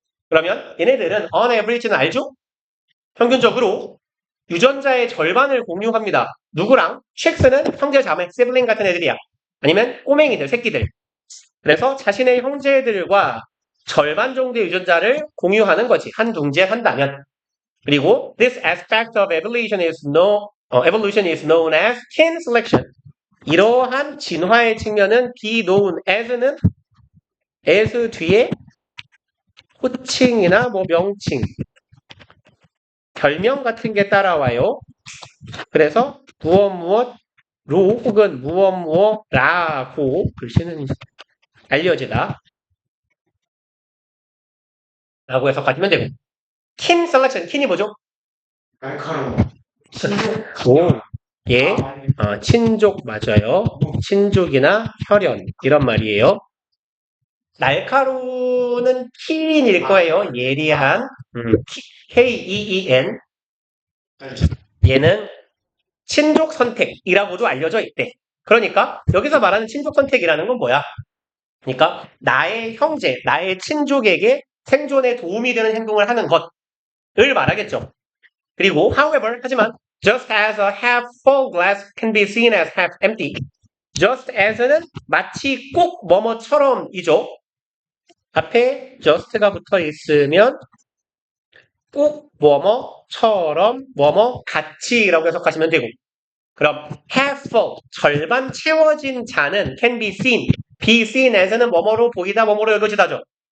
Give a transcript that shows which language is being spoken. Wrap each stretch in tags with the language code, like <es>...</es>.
<ko>그러면 얘네들은</ko> <en>on average</en> <ko>는 알죠? 평균적으로 유전자의 절반을 공유합니다. 누구랑? 쉭스는 형제 자매, 시블링 같은 애들이야. 아니면 꼬맹이들, 새끼들. 그래서 자신의 형제들과 절반 정도의 유전자를 공유하는 거지. 한 둥지에 한다면. 그리고</ko> <en>this aspect of evolution is known as kin selection.</en> <ko>이러한 진화의 측면은 be known as는 as 뒤에 호칭이나 뭐 명칭, 별명 같은 게 따라와요. 그래서 무엇무엇 로 혹은 무엇무엇라고 글씨는 알려지다 라고 해석하시면 되고 kin selection, 킨이 뭐죠? 날카로워. 예, 친족 맞아요. 친족이나 혈연 이런 말이에요. 날카로우는 킨일 거예요. 예리한 K-E-E-N 얘는 친족 선택이라고도 알려져 있대. 그러니까 여기서 말하는 친족 선택이라는 건 뭐야? 그러니까 나의 형제, 나의 친족에게 생존에 도움이 되는 행동을 하는 것을 말하겠죠. 그리고</ko> <en>however,</en> <ko>하지만</ko> <en>just as a half full glass can be seen as half empty.</en> <ko>just as는 마치 꼭 뭐뭐처럼이죠. 앞에 just가 붙어 있으면 꼭 뭐뭐처럼 뭐뭐 같이라고 해석하시면 되고 그럼 half full, 절반 채워진 잔은 can be seen as는 뭐뭐로 보이다, 뭐뭐로 여겨지다죠.</ko>